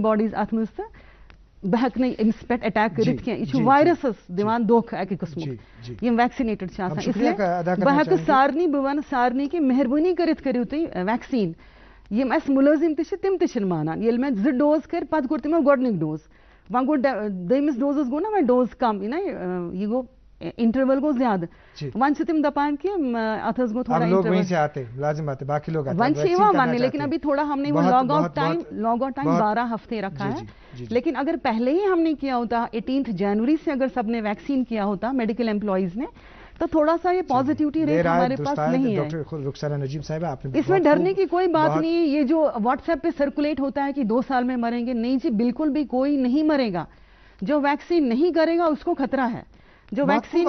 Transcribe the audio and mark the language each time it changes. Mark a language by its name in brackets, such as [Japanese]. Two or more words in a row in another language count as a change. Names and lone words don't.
[Kashmiri] باڈیٖز اَتھ منٛز تہٕ بہٕ ہٮ۪کہٕ نہٕ أمِس پٮ۪ٹھ اٹیک کٔرِتھ کینٛہہ یہِ چھُ وایرسس دِوان دھوکہٕ اکہِ قٕسمُک یِم ویکسِنیٹڈ چھِ آسان اِسلیے بہٕ ہٮ۪کہٕ سارنٕے بہٕ وَنہٕ سارنٕے کہِ مہربٲنی کٔرِتھ کٔرِو تُہۍ ویکسیٖن یِم اَسہِ مُلٲزِم تہِ چھِ تِم تہِ چھِنہٕ مانان ییٚلہِ مےٚ 2 ڈوز کٔرۍ پتہٕ کوٚر تِمو گۄڈٕنیُک ڈوز وۄنۍ گوٚو دوٚیمِس ڈوزس گوٚو نا وۄنۍ ڈوز کم یہِ نا یہِ گوٚو انٹرول گوٚو زیادٕ وۄنۍ چھِ تِم دپان کہ اتھ حظ گوٚو تھوڑا وۄنۍ چھِ یِوان وننہٕ [Urdu] لیکن ابھی تھوڑا ہم نے وہ [English] lag out time [Urdu] 12 ہفتے رکھا ہے لیکن اگر پہلے ہی ہم نے کیا ہوتا 18 جنوری سے اگر سب نے ویکسین کیا ہوتا [English] medical employees [Urdu] نے تو تھوڑا سا یہ [English] positivity rate [Urdu] ہمارے پاس نہیں ہے اس میں ڈرنے کی کوئی بات نہیں ہے یہ جو واٹس ایپ پہ سرکولیٹ ہوتا ہے کہ 2 سال میں مریں گے نہیں جی بالکل بھی کوئی نہیں مرے گا جو ویکسین نہیں کرے گا اس کو خطرہ ہے جو ویکسین